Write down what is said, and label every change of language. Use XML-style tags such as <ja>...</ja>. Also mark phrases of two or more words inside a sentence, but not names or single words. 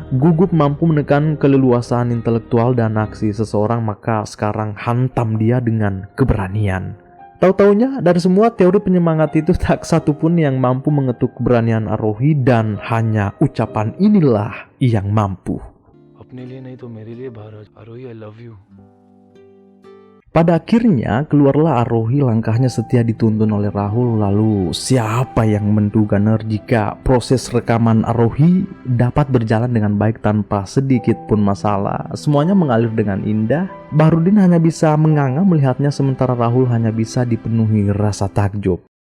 <id>Gugup mampu menekan keleluasaan intelektual dan aksi seseorang, maka sekarang hantam dia dengan keberanian. Tahu-taunya dari semua teori penyemangat itu tak satu pun yang mampu mengetuk keberanian Rohi dan hanya ucapan inilah yang mampu.</id> <hi>अपने लिए नहीं तो मेरे लिए बाहर आ रोही,</hi> <en>I love you.</en> <id>Pada akhirnya keluarlah Rohi, langkahnya setia dituntun oleh Rahul. Lalu siapa yang menduga jika proses rekaman Rohi dapat berjalan dengan baik tanpa sedikit pun masalah. Semuanya mengalir dengan indah. Bahrudin hanya bisa menganga melihatnya sementara Rahul hanya bisa dipenuhi rasa takjub.</id>